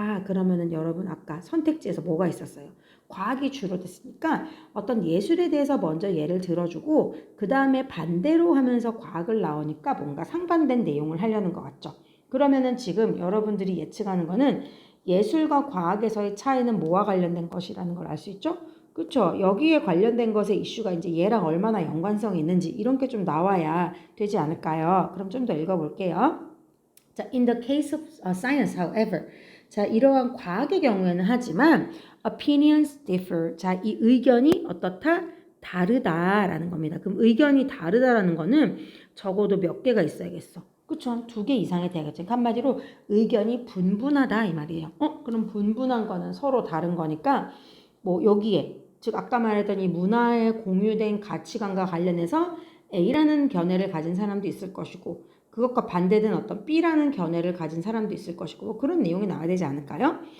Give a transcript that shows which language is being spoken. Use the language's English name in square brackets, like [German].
[Korean] 그러면은 여러분 아까 선택지에서 뭐가 있었어요? 과학이 주로 됐으니까 어떤 예술에 대해서 먼저 예를 들어주고 그 다음에 반대로 하면서 과학을 나오니까 뭔가 상반된 내용을 하려는 것 같죠. 그러면은 지금 여러분들이 예측하는 거는 예술과 과학에서의 차이는 뭐와 관련된 것이라는 걸 알 수 있죠? 그렇죠. 여기에 관련된 것의 이슈가 이제 얘랑 얼마나 연관성이 있는지 이런 게 좀 나와야 되지 않을까요? 그럼 좀 더 읽어볼게요. [English] 자, in the case of science, however, [Korean] 자, 이러한 과학의 경우에는 하지만 [English] opinions differ. [Korean] 자, 이 의견이 어떻다? 다르다라는 겁니다. 그럼 의견이 다르다라는 거는 적어도 몇 개가 있어야겠어. 그쵸? 2개 이상이 돼야겠죠. 한마디로 의견이 분분하다 이 말이에요. 그럼 분분한 거는 서로 다른 거니까 뭐 여기에 즉 아까 말했던 이 문화에 공유된 가치관과 관련해서 A라는 견해를 가진 사람도 있을 것이고 그것과 반대된 어떤 B라는 견해를 가진 사람도 있을 것이고 뭐 그런 내용이 나와야 되지 않을까요?